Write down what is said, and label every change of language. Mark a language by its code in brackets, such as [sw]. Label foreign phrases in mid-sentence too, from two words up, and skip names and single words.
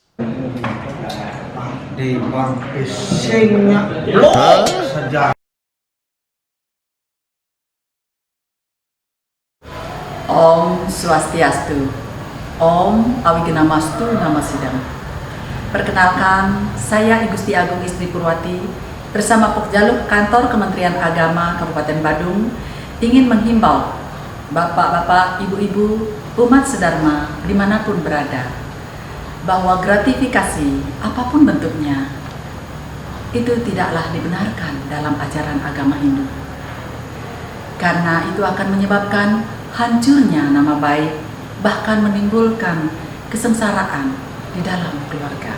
[sa] Di bang isinya loh saja. Om Swastiastu. Om Awigenamastu Namasidam. [id] Perkenalkan, saya I Gusti Agung Istri Purwati bersama Pokjaluk Kantor Kementerian Agama Kabupaten Badung ingin menghimbau bapak-bapak, ibu-ibu, umat sedharma dimanapun berada bahwa gratifikasi apapun bentuknya itu tidaklah dibenarkan dalam ajaran agama Hindu, karena itu akan menyebabkan hancurnya nama baik bahkan menimbulkan kesengsaraan di dalam keluarga.